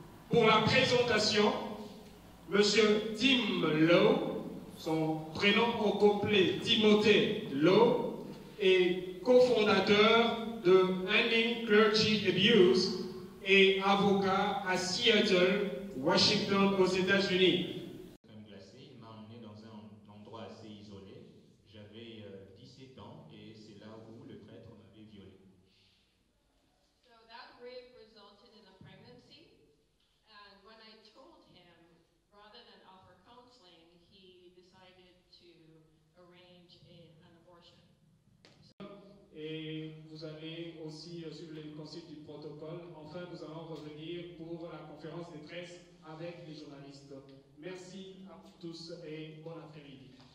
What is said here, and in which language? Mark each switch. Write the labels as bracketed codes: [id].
[fr] Pour la présentation, M. Tim Lowe, son prénom au complet Timothée Lowe, est cofondateur de Ending Clergy Abuse et avocat à Seattle, Washington, aux États-Unis. Il m'a emmené dans un endroit assez isolé. J'avais 17 ans et c'est là où le prêtre m'avait violé. [en] So that rape resulted in a pregnancy, and when I told him, rather than offer counseling, he decided to arrange an abortion. [fr] Et vous allez aussi suivre les consignes du protocole. Enfin, nous allons revenir pour la conférence de presse avec les journalistes. Merci à tous et bon après-midi.